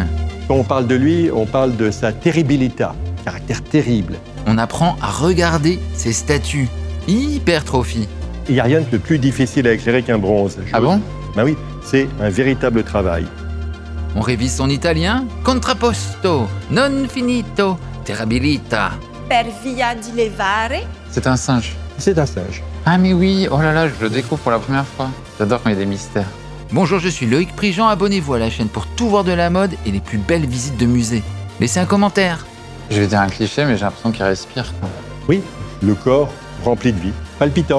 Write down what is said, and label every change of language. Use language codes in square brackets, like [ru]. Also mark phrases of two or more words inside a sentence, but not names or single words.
[fr] Quand on parle de lui, on parle de sa terribilita, caractère terrible. On apprend à regarder ses statues. Hypertrophie. Il n'y a rien de plus difficile à éclairer qu'un bronze. Ah bon? Ben oui, c'est un véritable travail. On révise son italien. [it] Contrapposto, non finito, terribilita. Per via di levare. [fr] C'est un singe. C'est un singe. Ah mais oui, oh là là, je le découvre pour la première fois. J'adore quand il y a des mystères. Bonjour, je suis Loïc Prigent. Abonnez-vous à la chaîne pour tout voir de la mode et les plus belles visites de musées. Laissez un commentaire. Je vais dire un cliché, mais j'ai l'impression qu'il respire, quoi. Oui, le corps rempli de vie, palpitant.